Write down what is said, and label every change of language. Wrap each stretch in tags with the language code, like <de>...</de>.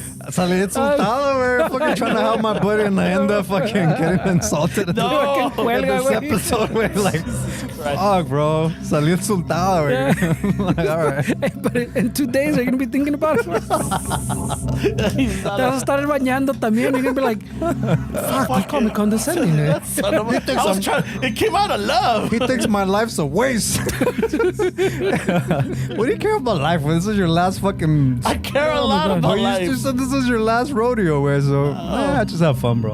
<es>Salí insultado, güey.</es> <en>Fucking trying to help my buddy and I end up fucking getting insulted No. in this episode, güey. Like, fuck, bro.</en> <es>Salí insultado, güey.</es> <en>Like, all right. Hey, but in 2 days, are you going to be thinking about it?</en> <es>Te vas a estar bañando también.</es> <en>You're going to be like, fuck, you call me condescending, man. It came out of love. He thinks my life's a waste. What do you care about life when this is your last fucking... I care a lot about life. You said this is your last rodeo, güey, so just have fun, bro.</en>